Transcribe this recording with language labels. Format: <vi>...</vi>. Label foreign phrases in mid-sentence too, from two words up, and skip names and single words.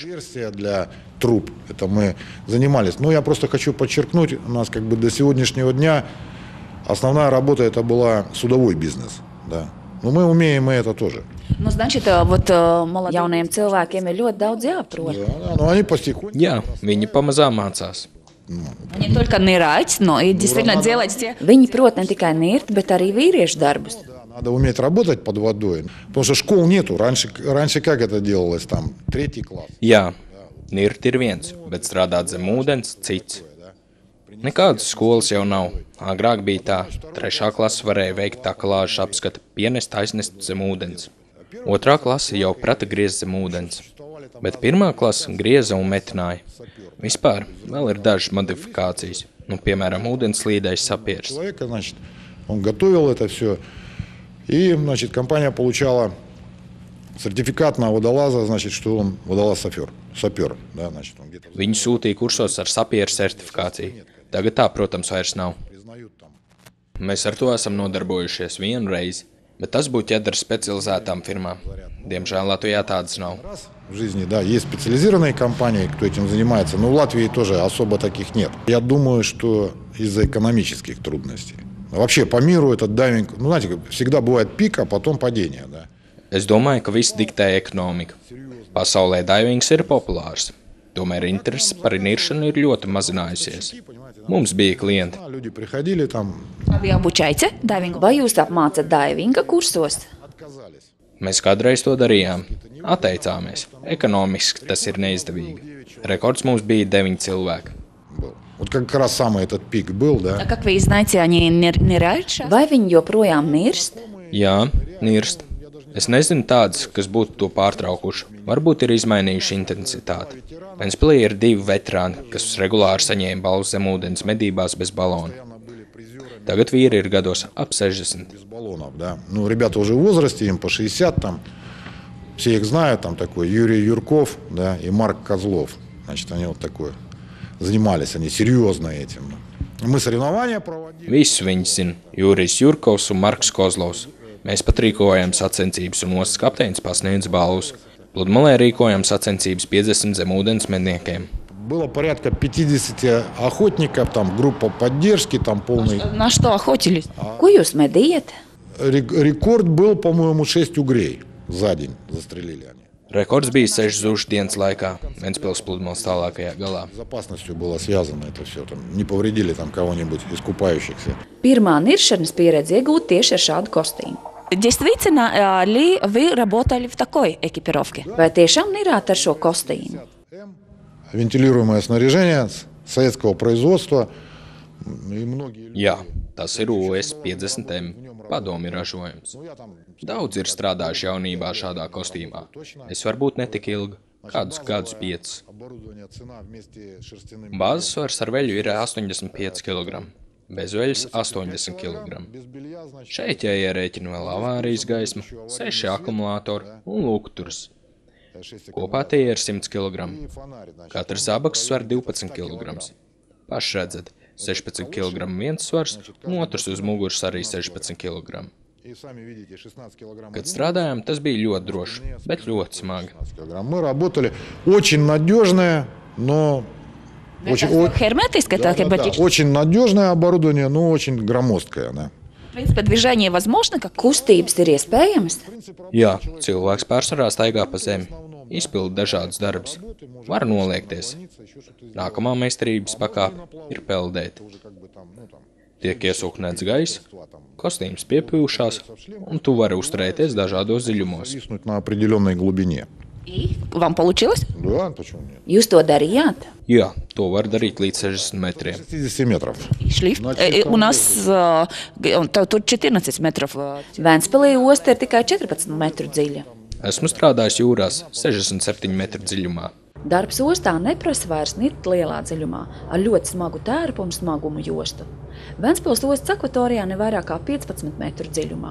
<ru>Версия для труб. Это мы занимались. Но я просто хочу подчеркнуть, у нас как бы до сегодняшнего дня основная работа это была судовой бизнес. Да. Но мы умеем и это тоже.</ru> <lv>Nu,</lv> <ru>значит, вот</ru> <lv>jauniem cilvēkiem ir ļoti daudz jāprot.</lv> <ru>Да, но они постепенно.</ru> <lv>Jā, viņi pamazām mācās.</lv> <ru>Viņi только нырять, но и действительно делать те...</ru> <lv>Viņi prot ne tikai nirt, bet arī vīriešu darbus.</lv> <ru>Надо уметь работать под водой, потому что школ нету. Раньше как это делалось, там, 3. класс.</ru> <lv>Jā, nirt ir viens, bet strādāt zem ūdens cits. Nekādas skolas jau nav. Agrāk bija tā, 3. klase varēja veikt takalāžas apskatu, pienest aiznest zem ūdens. 2. klase jau prata griezt zem ūdens, bet 1. klase grieza un metināja. Vispār vēl ir dažas modifikācijas, piemēram, ūdenslīdais sapieris.</lv> <ru>Человека, значит, он готовил это все, и, значит, компания получала сертификат на водолаза, значит, что он водолаз-сапер. Да, значит, он где-то...</ru> <lv>Viņu sūtīja kursos ar sapieru certifikāciju. Tagad tā, protams, vairs nav. Mēs ar to esam nodarbojušies vienu reizi, bet tas būtu jādara specializētām firmām. Diemžēl Latvijā tādas nav.</lv> <ru>В жизни, да, есть специализированные компании, кто этим занимается, но в Латвии тоже особо таких нет. Я думаю, что из-за экономических трудностей. Вообще по миру этот дайвинг, ну, знаете, всегда бывает пик, а потом падение, да.</ru> <lv>Es domāju, ka viss diktē ekonomika. Pasaulē daivings ir populārs. Tomēr interese par niršanu ir ļoti mazinājusies. Mums bija klienti.</lv> <ru>Люди приходили там, Vai обучаете дайвингу?</ru> <lv>Vai jūs apmācat daivinga kursos? Mēs kādreiz to darījām. Atteicāmies. Ekonomiski tas ir neizdevīgi. Rekords mums bija 9 cilvēki.</lv> <ru>был. Вот как раз самый этот пик был, да. Как вы знаете, они ныряют?</ru> <lv>Vai viņi joprojām nirst? Jā, nirst. Es nezinu tādas, kas būtu to pārtraukuši. Varbūt ir izmainījuši intensitāti. Ventspilī ir 2 veterāni, kas regulāri saņēma balvas zem ūdens medībās bez balona. Tagad vīri ir gados ap 60.</lv> <ru>Без баллонов, да. Ну, ребята уже в возрасте, им по 60 там. Все их знают, там такой Юрий Юрков, да, и Марк Козлов. Значит, они вот такое занимались, они серьезно этим. Мы соревнования проводили.</ru> <lv>Visus viņus zina Jurijs Jurkovs un Marks Kozlovs. Mēs pat rīkojam sacensības un ostas kapteinis pasniedz balvas. Pludmalē rīkojam sacensības 50 zemūdens medniekiem.</lv> <ru>Было порядка 50 охотников, там группа поддержки, там полный... На что охотились?</ru> <lv>Ko jūs medījat?</lv> <ru>Рекорд был, по-моему, 6 угрей за день застрелили они.</ru> <lv>Rekords bija 6 zušu dienas laikā, Ventspils pludmales tālākajā galā.</lv> <ru>С безопасностью было связано это все, там, не повредили там кого-нибудь из купающихся.</ru> <lv>Pirmā niršanas pieredze iegūta tieši ar šādu kostīmu.</lv> <ru>Действительно ли вы работали в такой экипировке?</ru> <lv>Vai tiešām nirāt ar šo kostīmu?</lv> <ru>Вентилируемое снаряжение советского производства. И многие...</ru> <lv>Jā, tas ir US 50M padomi ražojums. Daudz ir strādājuši jaunībā šādā kostīmā. Es varbūt netik ilgi, kādus gadus 5. Bāzes svars ar veļu ir 85 kg, bez veļas 80 kg. Šeit jāierēķina vēl avārijas gaisma, 6 akumulātori un lūgturs. Kopā tie ir 100 kg. Katrs zābaks svar 12 kg. Paši redzat, 16 kg viens svars, un otrs uz muguras arī 16 kg. Kad strādājām, tas bija ļoti droši, bet ļoti smagi.</lv> <ru>Мы работали очень надежное, но...</ru> <lv>Hermetiski tā,</lv> <ru>Да, очень надежное оборудование, но очень громоздкое, да. В принципе, движение возможно, как</ru> <lv>kustības ir iespējamas. Jā, cilvēks pārsvarā staigā pa zemi, izpilda dažādas darbus, var noliekties. Nākamā meistarības pakāpe ir peldēt. Tiek iesūknēts gaiss, kostīms piepūšās, un tu vari uzturēties dažādos dziļumos.</lv> <ru>Виснуть на определенной глубине. Вам получилось? Да, почему нет?</ru> <lv>Jūs to darījāt? Jā, to var darīt līdz 60 metriem.</lv> <ru>60 метров. Šlift. У нас тут 14 метров.</ru> <lv>Ventspilī osta ir tikai 14 metru dziļa. Esmu strādājis jūrās 67 metru dziļumā. Darbs ostā neprasa vairs nirt lielā dziļumā, ar ļoti smagu tērpu un smagumu jostu. Ventspils ostas akvatorijā ne vairāk kā 15 metru dziļumā.</lv>